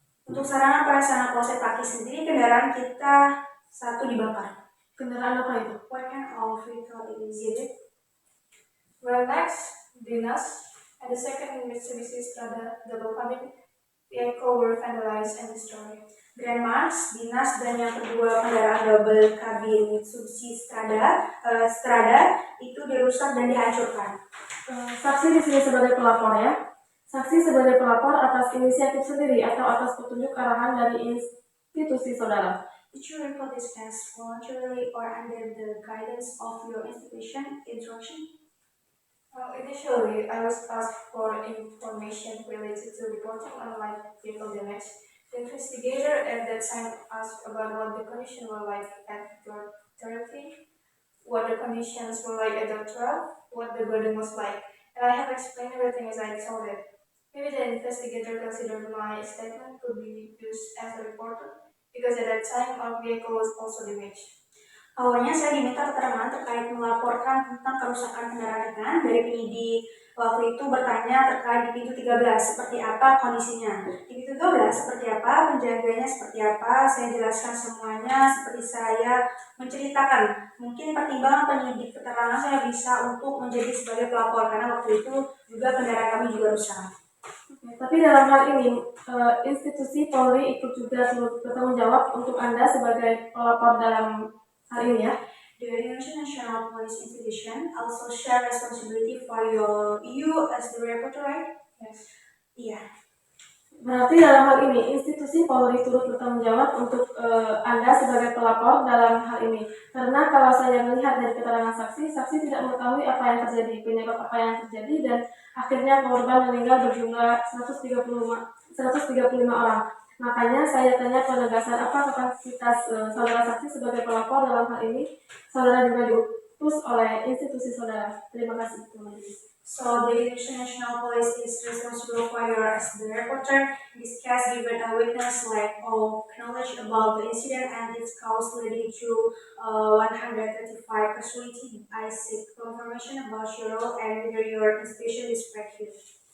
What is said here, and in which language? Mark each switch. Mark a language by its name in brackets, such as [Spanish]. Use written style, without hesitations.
[Indonesian] Untuk sarana prasarana Polsek Pakis sendiri, kendaraan kita 1 dibakar. Kendaraan apa itu? [English] What kind of vehicle is it? Well, next, Dinas and the second Mitsubishi Strada double cabin vehicle were vandalized and destroyed. [Indonesian] Grand Max, Dinas, dan yang kedua kendaraan double cabin Mitsubishi Strada itu dirusak dan dihancurkan. Saksi di sini sebagai pelapor ya. Saksi sebagai pelapor atas inisiatif sendiri atau atas petunjuk arahan dari institusi saudara. [English] Did you report this case voluntarily or under the guidance of your institution instruction? Initially, I was asked for information related to reporting on light vehicle damage. The investigator at that time asked about what the conditions were like at door 13, what the conditions were like at door 12, what the building was like, and I have explained everything as I told it. Maybe the investigator considered my statement could be used as a reporter, because at that time our vehicle was also damaged. [Indonesian] Awalnya saya diminta keterangan terkait melaporkan tentang kerusakan kendaraan dari penyidik. Waktu itu bertanya terkait di pintu 13 seperti apa kondisinya. Di pintu 12 seperti apa, penjaganya seperti apa. Saya jelaskan semuanya seperti saya menceritakan. Mungkin pertimbangan penyidik keterangan saya bisa untuk menjadi sebagai pelapor karena waktu itu juga kendaraan kami juga rusak. Tapi dalam hal ini, institusi Polri ikut juga bertanggung jawab untuk Anda sebagai pelapor dalam hal ini ya. [English] The Indonesian National Police Institution also share responsibility for you as the reporter, right? Yes. [Indonesian] Iya. Berarti dalam hal ini institusi Polri turut bertanggung jawab untuk Anda sebagai pelapor dalam hal ini. Karena kalau saya melihat dari keterangan saksi, saksi tidak mengetahui apa yang terjadi, penyebab apa yang terjadi, dan akhirnya korban meninggal berjumlah 135 orang. Makanya saya tanya penegasan apa kapasitas saudara saksi sebagai pelapor dalam hal ini. Saudara juga diutus oleh institusi saudara. Terima kasih teman-teman. [English] So the Indonesian National Police is responsible for your as the reporter. In this case, given a witness like all knowledge about the incident and its cause leading to 135 casualty, I seek confirmation about your role and whether your investigation is accurate.